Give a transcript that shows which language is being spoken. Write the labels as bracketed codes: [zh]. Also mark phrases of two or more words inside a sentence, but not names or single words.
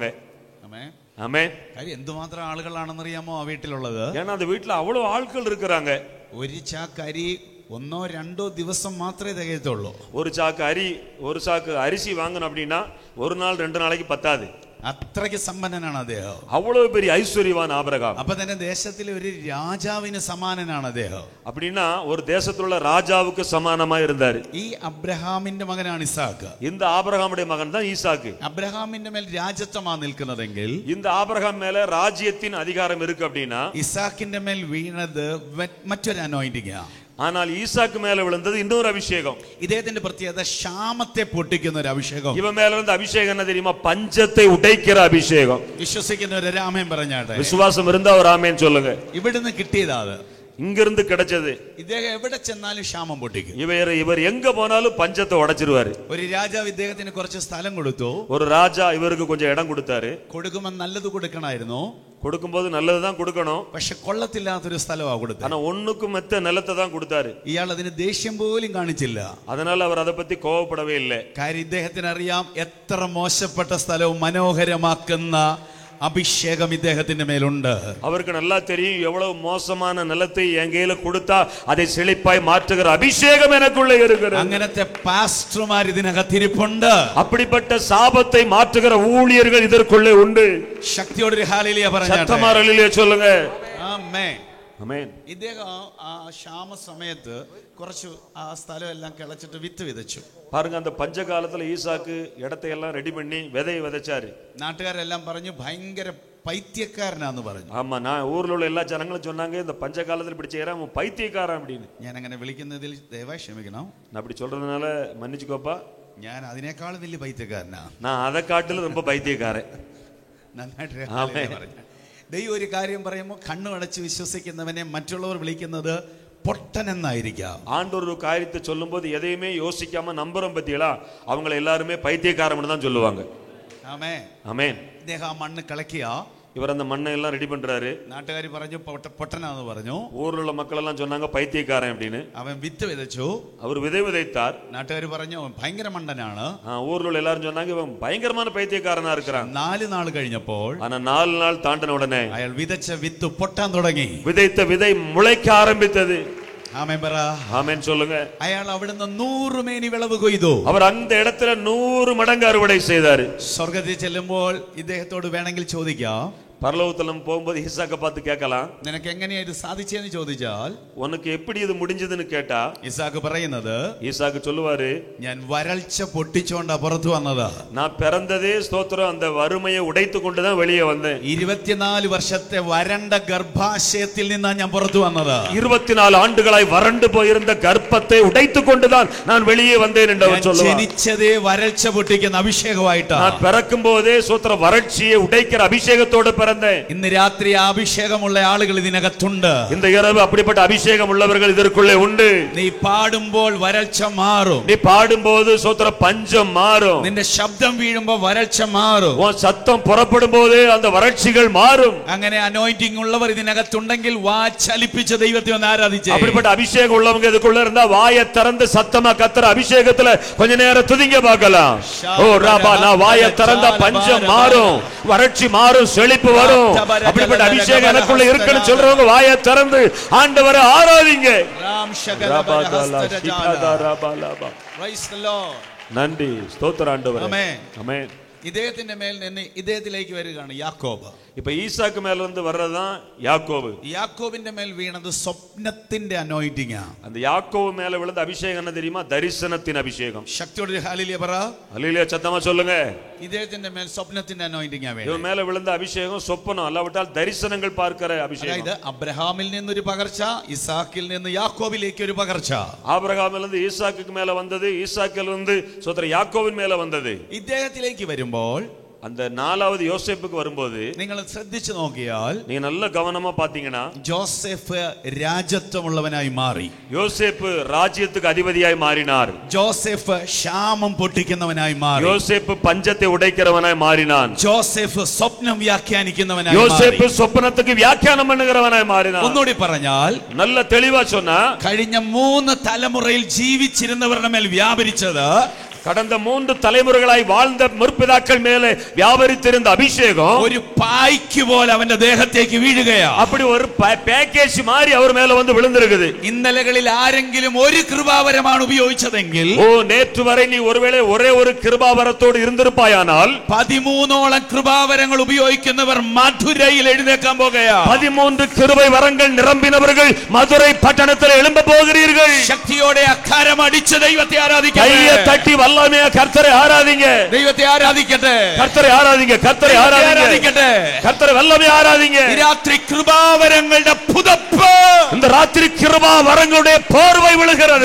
[ml] ആമേൻ. [ta] ஆமென். [ml] കാര്യം എന്തുമാത്രം ആളുകളാണെന്നറിയാമോ ആ വീട്ടിലുള്ളത്? [ta] ஏன்னா அந்த வீட்டுல அவ்வளவு ஆட்கள் இருக்கிறாங்க. [ml] ഒരു ചാക്ക് അരി 1-2 ദിവസം മാത്രമേ തികയത്തുള്ളൂ. [ta] ஒரு சாக்கு அரிசி வாங்கணும் அப்படின்னா ஒரு நாள் 2 நாளைக்கு பத்தாது. [ml] അത്രയ്ക്ക് സമ്പന്നനാണ് അദ്ദേഹം. [ta] அவ்வளவு பெரிய ஐஸ்வர்யவான் ஆபிரகாம். [ml] അപ്പൊ തന്നെ ദേശത്തിലെ ഒരു രാജാവിന് സമാനനാണ് അദ്ദേഹം. [ta] அப்படின்னா ஒரு தேசத்துல உள்ள ராஜாவுக்கு சமானமா இருந்தாரு. [ml] ഈ അബ്രഹാമിന്റെ മകനാണ് ഇസാക്ക്. [ta] இந்த ஆபிரகாமுடைய மகன் தான் ஈசாக்கு. [ml] അബ്രഹാമിന്റെ മേൽ രാജത്വമാണ് നിൽക്കുന്നതെങ്കിൽ, [ta] இந்த ஆபிரகாம் மேல ராஜ்யத்தின் அதிகாரம் இருக்கு அப்படின்னா, [ml] ഇസാക്കിന്റെ മേൽ വീണത് മറ്റൊരു അനോയിന്റിംഗ്. [ta] ஆனால் ஈசாக்கு மேல விழுந்தது இன்னொரு அபிஷேகம். [ml] ഇദ്ദേഹത്തിന്റെ പ്രത്യേകത ക്ഷാമത്തെ പൊട്ടിക്കുന്ന ഒരു അഭിഷേകം. [ta] இவன் மேல இருந்த அபிஷேகம் என்ன தெரியுமா? பஞ்சத்தை உடைக்கிற அபிஷேகம். [ml] വിശ്വസിക്കുന്നവര് രാമേൻ പറഞ്ഞാട്ടെ. [ta] விசுவாசம் இருந்தா ஒரு ஆமென் சொல்லுங்க. [ml] ഇവിടുന്ന് കിട്ടിയതാ അത്. [ta] இங்கிருந்து கிடைச்சது. [ml] ഇദ്ദേഹം എവിടെ ചെന്നാലും ക്ഷാമം പൊട്ടിക്കും. [ta] இவர் எங்க போனாலும் பஞ்சத்தை உடைச்சிருவாரு. [ml] ഒരു രാജാവ് ഇദ്ദേഹത്തിന് കുറച്ച് സ്ഥലം കൊടുത്തു. [ta] ஒரு ராஜா இவருக்கு கொஞ்சம் இடம் கொடுத்தாரு. [ml] കൊടുക്കുമ്പോൾ നല്ലത് കൊടുക്കണമായിരുന്നു. [ta] கொடுக்கும்போது நல்லதுதான் கொடுக்கணும். [ml] പക്ഷെ കൊള്ളത്തില്ലാത്തൊരു സ്ഥലമാണ് കൊടുത്തത്. [ta] ஆனா ஒண்ணுக்கும் மெத்த நிலத்தை தான் கொடுத்தாரு. [ml] ഇയാൾ അതിന് ദേഷ്യം പോലും കാണിച്ചില്ല. [ta] அதனால அவர் அதை பத்தி கோவப்படவே இல்லை. [ml] കാര്യം ഇദ്ദേഹത്തിന് അറിയാം എത്ര മോശപ്പെട്ട സ്ഥലവും മനോഹരമാക്കുന്ന അഭിഷേകം ഇദ്ദേഹത്തിന്റെ മേലുണ്ട്. [ta] அவருக்கு நல்லா தெரியும் எவ்வளவு மோசமான நிலத்தை என் கையில கொடுத்தா அதை செழிப்பாய் மாற்றுகிற அபிஷேகம் எனக்குள்ளே இருக்கிறது. [ml] അങ്ങനത്തെ പാസ്റ്റർമാർ ഇതിനകത്തിരിപ്പുണ്ട്. [ta] அப்படிப்பட்ட சாபத்தை மாற்றுகிற ஊழியர்கள் இதற்குள்ளே உண்டு. [ml] ശക്തിയോടെ ഒരു ഹല്ലേലൂയ പറഞ്ഞാട്ടെ. [ta] சத்தமா ஹல்லேலூயா சொல்லுங்க. [ml] ആമേൻ. ആമേൻ. ഇദ്ദേഹം ആ ക്ഷാമ സമയത്ത് കുറച്ച് ആ സ്ഥലം എല്ലാം കിളച്ചിട്ട് വിത്ത് വിതച്ചു. [ta] பாருங்க, அந்த பஞ்ச காலத்துல ஈசாக்கு இடத்தை எல்லாம் ரெடி பண்ணி விதையை விதைச்சாரு. [ml] നാട്ടുകാരെല്ലാം പറഞ്ഞു ഭയങ്കര പൈത്യക്കാരനാന്ന് പറഞ്ഞു. [ta] ஆமா, நான் ஊர்ல உள்ள எல்லா ஜனங்களும் சொன்னாங்க இந்த பஞ்ச காலத்துல இப்படி செய்யறான் அவன் பைத்தியக்காரன் அப்படின்னு. [ml] ഞാൻ അങ്ങനെ വിളിക്കുന്നതിൽ ദയവായി ക്ഷമിക്കണം. [ta] நான் அப்படி சொல்றதுனால மன்னிச்சுக்கோப்பா. [ml] ഞാൻ അതിനേക്കാൾ വലിയ പൈത്യക്കാരനാ. [ta] நான் அதை காட்டிலும் ரொம்ப பைத்தியக்காரன். [ml] നന്നായിട്ട് പറഞ്ഞു. ദൈവം ഒരു കാര്യം പറയുമ്പോൾ കണ്ണു അടച്ച് വിശ്വസിക്കുന്നവനെ മറ്റുള്ളവർ വിളിക്കുന്നത് പൊട്ടൻ എന്നായിരിക്കാം. [ta] ஆண்டவர் ஒரு காரியத்தை சொல்லும்போது எதையுமே யோசிக்காம நம்புறோம் பத்தியலா, அவங்களை எல்லாருமே பைத்தியக்காரன் தான் சொல்லுவாங்க. [ml] ആമേൻ. [ta] ஆமென். [ml] ഇദ്ദേഹം ആ മണ്ണ് കിളക്കിയാ, [ta] இவர் அந்த மண்ணை எல்லாம் ரெடி பண்றாரு. [ml] നാട്ടുകാർ പറഞ്ഞു പൊട്ടനാന്ന് പറഞ്ഞു. [ta] ஊர்ல உள்ள மக்கள் எல்லாம் சொன்னாங்க பைத்தியக்காரன் அப்படின்னு. [ml] അവൻ വിത്ത് വിതച്ചു. [ta] அவர் விதை விதைத்தார். [ml] നാട്ടുകാർ പറഞ്ഞു അവൻ ഭയങ്കര മണ്ടനാണ്. [ta] ஊர்ல உள்ள எல்லாரும் சொன்னாங்க இவன் பயங்கரமான பைத்தியக்காரனா இருக்கிறான். [ml] 4 നാൾ കഴിഞ്ഞപ്പോൾ [ta] ஆனா 4 நாள் தாண்டின உடனே [ml] അയാൾ വിതച്ച വിത്ത് പൊട്ടാൻ തുടങ്ങി. [ta] விதைத்த விதை முளைக்க ஆரம்பித்தது. [ml] ആമേൻ പറ. [ta] ஆமென் சொல்லுங்க. [ml] അയാൾ അവിടുന്ന് 100 മേനി വിളവ് കൊയ്തു. [ta] அவர் அந்த இடத்துல 100 மடங்கு அறுவடை செய்தார். [ml] സ്വർഗ്ഗത്തിൽ ചെല്ലുമ്പോൾ ഇദ്ദേഹത്തോട് വേണമെങ്കിൽ ചോദിക്കാം, [ta] பரலோகத்துல போகும்போது ஈசாக்க பார்த்து கேட்கலாம், [ml] നിനക്ക് എങ്ങനെയാ ഇത് സാധിച്ചെന്ന് ചോദിച്ചാൽ [ta] உனக்கு எப்படி இது முடிஞ்சதுன்னு கேட்டா [ml] ഇസാക്ക് പറയുന്നത്, [ta] ஈசாக்கு சொல்லுவாரு, [ml] ഞാൻ വരൾച്ച പൊട്ടിച്ചോണ്ടാ പുറത്തു വന്നത്. [ta] நான் பிறந்ததே ஸ்தோத்திரம் அந்த வறுமையை உடைத்து கொண்டுதான் வெளியே வந்தேன். [ml] 24 വർഷത്തെ വരണ്ട ഗർഭാശയത്തിൽ നിന്നാ ഞാൻ പുറത്തു വന്നത്. [ta] 24 ஆண்டுகளாய் வறண்டு போயிருந்த கர்ப்பத்தை உடைத்து கொண்டுதான் நான் வெளியே வந்தேன் என்று அவர் சொல்லுவார். [ml] ജനിച്ചതേ വരൾച്ച പൊട്ടിക്കുന്ന അഭിഷേകമായിട്ടാ. [ta] நான் பிறக்கும் போதே ஸ்தோத்திரம் வறட்சியை உடைக்கிற அபிஷேகத்தோடு பிறந்தேன். [ml] ഇന്ന് രാത്രി ആ അഭിഷേകമുള്ള ആളുകൾ ഇതിനകത്തുണ്ട്. [ta] இந்த இரவு அப்படிப்பட்ட அபிஷேகம் உள்ளவர்கள் இதற்குள்ளே உண்டு. [ml] നീ പാടുമ്പോൾ വരൾച്ച മാറും. [ta] நீ பாடும்போது ஸ்தோத்திரம் பஞ்சம் மாறும். [ml] നിന്റെ ശബ്ദം വീഴുമ്പോൾ വരൾച്ച മാറും. [ta] உன் சத்தம் புறப்படும் போது அந்த வறட்சிகள் மாறும். [ml] അങ്ങനെ അനോയിന്റിംഗ് ഉള്ളവർ ഇതിനകത്തുണ്ടെങ്കിൽ വാ ചലിപ്പിച്ച ദൈവത്തെ ഒന്ന് ആരാധിച്ചേ. [ta] அப்படிப்பட்ட அபிஷேகம் உள்ளவங்க இதுக்குள்ள இருந்தா வாயை திறந்து சத்தமா கத்துற அபிஷேகத்துல கொஞ்ச நேரம் துதிங்க பார்க்கலாம். ஓ ராபா, நான் வாயை திறந்தா பஞ்சம் மாறும், வறட்சி மாறும், செழிப்பு வரும். அப்படிப்பட்ட அபிஷேகம் எனக்குள்ள இருக்குன்னு சொல்றவங்க வாயை திறந்து ஆண்டவரை ஆராதிங்க. நன்றி, ஸ்தோத்திரம் ஆண்டவரே. ஆமென். [ml] ഇദ്ദേഹത്തിന്റെ മേൽ നിന്ന് ഇദ്ദേഹത്തിലേക്ക് വരികയാണ് യാക്കോബ്. [ta] இப்ப ஈசாக்கு மேல இருந்து வர்றதுதான் யாக்கோபு. [ml] യാക്കോബിന്റെ മേൽ വീണത് സ്വപ്നത്തിന്റെ അനോയിന്റിംഗ്. [ta] அந்த யாக்கோபு மேல விழுந்த அபிஷேகம் என்ன தெரியுமா? தரிசனத்தின் அபிஷேகம். [ml] ശക്തിയോടെ ഹല്ലേലൂയ പറ. [ta] ஹல்லேலூயா சத்தமா சொல்லுங்க. [ml] ഇദ്ദേഹത്തിന്റെ മേൽ സ്വപ്നത്തിന്റെ അനോയിന്റിംഗ് ആണ്. [ta] இவன் மேல விழுந்த அபிஷேகம் சொப்பனம் அல்லாவிட்டால் தரிசனங்கள் பார்க்கிற அபிஷேகம். [ml] അതായത് അബ്രഹാമിൽ നിന്നൊരു പകർച്ച, ഇസാക്കിൽ നിന്ന് യാക്കോബിലേക്ക് ഒരു പകർച്ച. [ta] ஆபிரகாமில் இருந்து ஈசாக்குக்கு மேல வந்தது, ஈசாக்கில் இருந்து சோதர யாக்கோபின் மேல வந்தது. [ml] ഇദ്ദേഹത്തിലേക്ക് വരുമ്പോൾ [ta] அந்த 4வது யோசேப்புக்கு வரும்போது [ml] നിങ്ങൾ ശ്രദ്ധിച്ചു നോക്കിയാൽ [ta] நீங்க நல்ல கவனமா பாத்தீங்கன்னா [ml] ജോസഫ് രാജത്വമുള്ളവനായി മാറി. [ta] யோசேப்பு ராஜ்யத்துக்கு அதிபதியாய் மாறினார். [ml] ജോസഫ് ക്ഷാമം പൊട്ടിക്കുന്നവനായി മാറി. [ta] யோசேப்பு பஞ்சத்தை உடைக்கிறவனாய் மாறினான். [ml] ജോസഫ് സ്വപ്നം വ്യാഖ്യാനിക്കുന്നവനായി മാറി. [ta] யோசேப்பு சொப்பனத்துக்கு வியாக்கியானம் பண்ணுகிறவனாய் மாறினான். [ml] ഒന്നുകൂടി പറഞ്ഞാൽ [ta] நல்ல தெளிவா சொன்னா [ml] കഴിഞ്ഞ 3 തലമുറയിൽ ജീവിച്ചിരുന്നവരുടെ മേൽ വ്യാപരിച്ചത്, [ta] கடந்த 3 தலைமுறைகளாய் வாழ்ந்த முற்பிதாக்கள் மேலே வியாபரித்திருந்த அபிஷேகம் [ml] ഒരു പായ്ക്ക് പോലെ അവന്റെ ദേഹത്തേക്ക് വീഴുകയാ. [ta] அப்படி ஒரு பேக்கேஜ் மாதிரி அவர் மேல வந்து விழுந்திருக்குது. [ml] ഇന്നലകളിൽ ആരെങ്കിലും ഒരു കൃപാവരമാണ് ഉപയോഗിച്ചതെങ്കിൽ, [ta] ஓ நேற்று வரை நீ ஒருவேளை ஒரே ஒரு கிருபாவரத்தோடு இருந்திருப்பாயானால் [ml] 13ഓളം കൃപാവരങ്ങൾ ഉപയോഗിക്കുന്നവർ മധുരയിൽ എഴുന്നേക്കാൻ പോകുകയാ. [ta] 13 கிருபை வரங்கள் நிரம்பினவர்கள் மதுரை பட்டணத்தில் எழும்ப போகிறீர்கள். [ml] ശക്തിയോടെ അക്കാരം അടിച്ച ദൈവത്തെ ആരാധിക്കുക. [ta] கையை தட்டி வல்லமே கர்த்தரை ஆராதிங்க. [ml] ദൈവത്തെ ആരാധിക്കട്ടെ. [ta] கர்த்தரை ஆராதிங்க. [ml] കർത്തരെ ആരാധിക്കട്ടെ. [ta] கர்த்தரை வல்லமே ஆராதிங்க. [ml] ഈ രാത്രി കൃപാവരങ്ങളുടെ പുതപ്പ്, [ta] இந்த ராத்திரி கிருபா வரங்களுடைய போர்வை விழுகிறது.